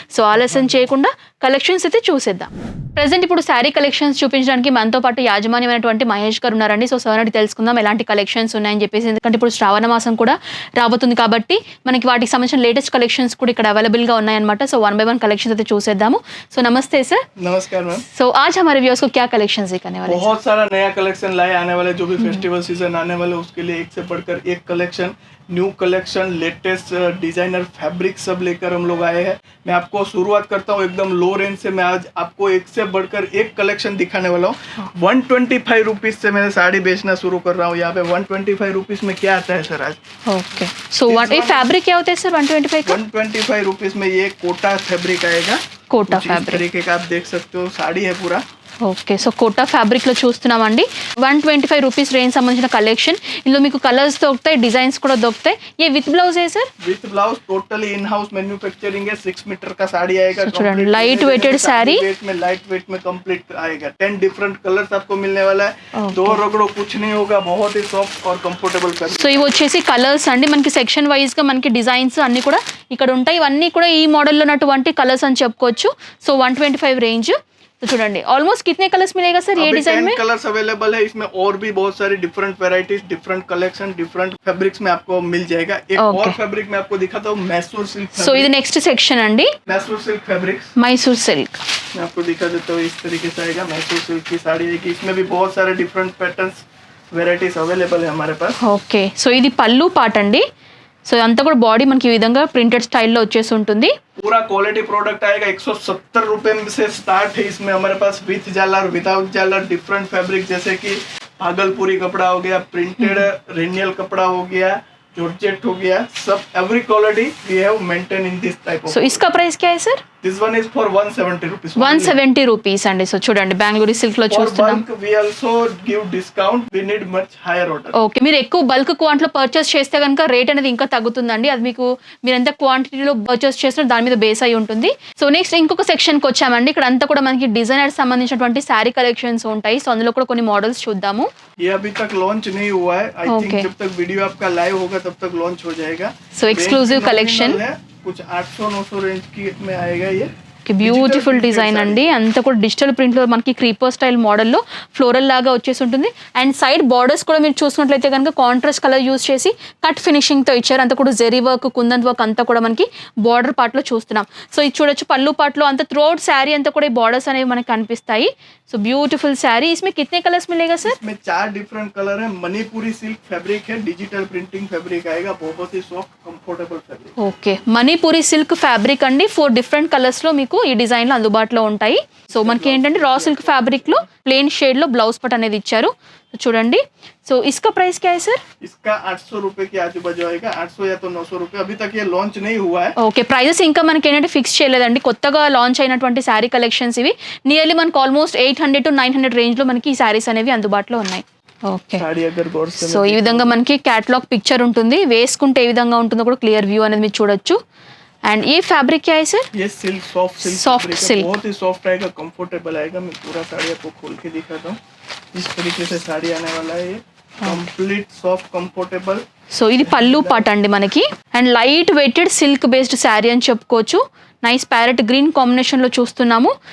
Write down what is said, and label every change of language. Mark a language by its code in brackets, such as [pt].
[te] So ఆలస్యం చేయకుండా collections అయితే చూసేద్దాం. ప్రెసెంట్ ఇప్పుడు శారీ కలెక్షన్స్ చూపించడానికి మనతో పాటు యాజమాన్యమైనటువంటి మహేష్ గారు ఉన్నారండి. సో సార్ అడిగి తెలుసుకుందాం ఎలాంటి కలెక్షన్స్ ఉన్నాయని చెప్పేసి. ఎందుకంటే ఇప్పుడు శ్రావణ మాసం కూడా రాబోతుంది కాబట్టి మనకి వాటికి సంబంధించిన లేటెస్ట్ కలెక్షన్స్ కూడా ఇక్కడ अवेलेबल గా ఉన్నాయన్నమాట. సో 1 by 1 कलेक्शन అయితే చూసేద్దాము. సో నమస్తే सर. [hi] नमस्कार मैम। సో आज हमारे व्यूअर्स को क्या कलेक्शंस दिखाने वाले हैं? बहुत सारा नया कलेक्शन लाए आने वाले जो भी फेस्टिवल सीजन आने वाले उसके लिए एक से बढ़कर एक collection, new collection, latest designer fabric सब लेकर हम लोग आए हैं। मैं आपको शुरुआत करता हूँ एकदम लो रेंज से। मैं आज आपको एक से बढ़कर एक कलेक्शन दिखाने वाला हूँ। 125 रुपीज से मैंने साड़ी बेचना शुरू कर रहा हूँ। यहाँ पे 125 रुपीज में क्या आता है सर आज? ओके, सो ये फैब्रिक क्या होता है सर 125 का? 125 रुपीज में ये कोटा फैब्रिक आएगा। कोटा इस फैब्रिक, तरीके का आप देख सकते हो, साड़ी है पूरा। [te] ఓకే, సో కోటా ఫ్యాబ్రిక్ లో చూస్తున్నామండి. 125 రూపీస్ రేంజ్ సంబంధించిన కలెక్షన్. ఇందులో మీకు కలర్స్ దొరుకుతాయి, డిజైన్స్ కూడా దొరుకుతాయి. [hi] ये विथ ब्लाउज है sir? With blouse totally in house manufacturing है। 6 मीटर का साड़ी आएगा। [te] చూడండి, light weighted sorry [hi] light weight में कंप्लीट आएगा। 10 डिफरेंट कलर्स आपको मिलने वाला है। दो रगड़ो कुछ नहीं होगा, बहुत ही सॉफ्ट और कंफर्टेबल फैब्रिक। [te] సో ఇవి వచ్చేసి కలర్స్ అండి. మనకి సెక్షన్ వైజ్ గా మనకి డిజైన్స్ అన్ని కూడా ఇక్కడ ఉంటాయి. ఇవన్నీ కూడా ఈ మోడల్ లో ఉన్నటువంటి కలర్స్ అని చెప్పుకోవచ్చు. So 125 range. [hi] तो [te] చూడండి [hi] ऑलमोस्ट कितने कलर्स मिलेगा सर ये डिजाइन में? 10 कलर्स अवेलेबल है। इसमें और भी बहुत सारी different varieties, different collection, different fabrics में आपको मिल जाएगा। एक और फैब्रिक मैं आपको दिखाता हूँ, मैसूर सिल्क। [te] సో ఇది నెక్స్ట్ సెక్షన్ అండి, [hi] Mysore silk fabrics. [te] Mysore silk. [hi] मैं आपको दिखा देता हूँ, इस तरीके से आएगा। मैसूर सिल्क की साड़ी आएगी। इसमें भी बहुत सारे डिफरेंट पैटर्न्स, वेराइटीज अवेलेबल है हमारे पास। [te] ఓకే, సో ఇది పళ్ళు పాట అండి. సో అంతా కూడా బాడీ మనకి ఈ విధంగా ప్రింటెడ్ స్టైల్లో వచ్చేసి ఉంటుంది. [hi] पूरा क्वालिटी प्रोडक्ट आएगा। 170 रुपए से स्टार्ट है। इसमें हमारे पास विथ झालर, विदाउट झालर, डिफरेंट फैब्रिक जैसे कि भागलपुरी कपड़ा हो गया, प्रिंटेड रेनियल कपड़ा हो गया, जॉर्जेट हो गया, सब every quality we have maintain in this type of. So इसका प्राइस क्या है sir? [en] This one is for 170 rupees. [te] 170 rupees అండి. సో చూడండి బెంగళూరు సిల్క్ లో [en] For [te] చూస్తున్నాం. [en] bulk, we also give discount. We need much higher order. [te] Okay, మీరు ఎక్కువ bulk క్వాంటిటీలో పర్చేస్ చేస్తే కనుక రేట్ అనేది ఇంకా తగ్గుతుందండి. అది మీకు మీరు ఎంత క్వాంటిటీలో పర్చేస్ చేసినా దాని మీద బేస్ అయి ఉంటుంది. సో నెక్స్ట్ ఇంకొక సెక్షన్కి వచ్చామండి. ఇక్కడ అంతా కూడా మనకి డిజైనర్ సంబంధించినటువంటి శారీ కలెక్షన్స్ ఉంటాయి. సో అందులో కూడా కొన్ని మోడల్స్ చూద్దాము. [hi] ये अभी तक लॉन्च नहीं हुआ है. आई थिंक जब तक वीडियो आपका लाइव होगा तब तक लॉन्च हो जाएगा. [en] So exclusive collection. [hi] कुछ 800-900 रेंज की में आएगा ये. [te] బ్యూటిఫుల్ డిజైన్ అండి. అంతా కూడా డిజిటల్ ప్రింట్లో మనకి క్రీపర్ స్టైల్ మోడల్లో ఫ్లోరల్ లాగా వచ్చేసి ఉంటుంది. అండ్ సైడ్ బార్డర్స్ కూడా మీరు చూసుకున్నట్లయితే కనుక కాంట్రాస్ట్ కలర్ యూస్ చేసి కట్ ఫినిషింగ్తో ఇచ్చారు. అంతా కూడా జెరీ వర్క్, కుందన్ వర్క్ అంతా కూడా మనకి బార్డర్ పార్ట్లో చూస్తున్నాం. సో ఇది చూడొచ్చు పళ్ళు పార్ట్లో అంతా త్రోట్ శారీ అంతా కూడా ఈ బార్డర్స్ అనేవి మనకి కనిపిస్తాయి. సో బ్యూటిफुल శారీ. [hi] इसमें कितने कलर्स मिलेगा सर? इसमें 4 डिफरेंट कलर है. मणिपुरी सिल्क फैब्रिक है, डिजिटल प्रिंटिंग फैब्रिक आएगा, बहुत ही soft comfortable fabric. [te] Okay, Manipuri silk fabric అండి. 4 డిఫరెంట్ కలర్స్ లో మీకు ఈ డిజైన్ లో అందుబాటులో ఉంటాయి. సో మనకి ఏంటంటే రా సిల్క్ ఫ్యాబ్రిక్ లో ప్లెయిన్ షేడ్ లో బ్లౌజ్ పట్ అనేది ఇచ్చారు. చూడండి. సో [hi] इसका प्राइस क्या है सर? इसका 800 रुपए के आजू बाजू आएगा. 800 या तो 900 रुपए. अभी तक ये लॉन्च नहीं हुआ है. [te] ఓకే, ప్రైజెస్ ఇంకా మనకి ఏంటంటే ఫిక్స్ చేయలేదండి. కొత్తగా లాంచ్ అయినటువంటి శారీ కలెక్షన్స్ ఇవి. నియర్లీ మనకు ఆల్మోస్ట్ 800 to 900 రేంజ్ లో మనకి ఈ శారీస్ అనేవి అందుబాటులో ఉన్నాయి. ఓకే, సో ఈ విధంగా మనకి క్యాటలాగ్ పిక్చర్ ఉంటుంది. వేసుకుంటే ఏ విధంగా ఉంటుందో కూడా క్లియర్ వ్యూ అనేది మీరు చూడొచ్చు. [hi] एंड ये फैब्रिक क्या है सर? ये सिल्क सॉफ्ट सिल्क बहुत ही सॉफ्ट आएगा, कंफर्टेबल आएगा. मैं पूरा साड़ी आपको खोल के दिखाता हूँ. इस तरीके से साड़ी आने वाला है. ये कंप्लीट सॉफ्ट कंफर्टेबल. [te] సో ఇది పళ్ళు పాట అండి మనకి. And light weighted silk based sari అని చెప్పుకోవచ్చు. నైస్ ప్యారెట్ గ్రీన్ కాంబినేషన్ లో చూస్తున్నాము.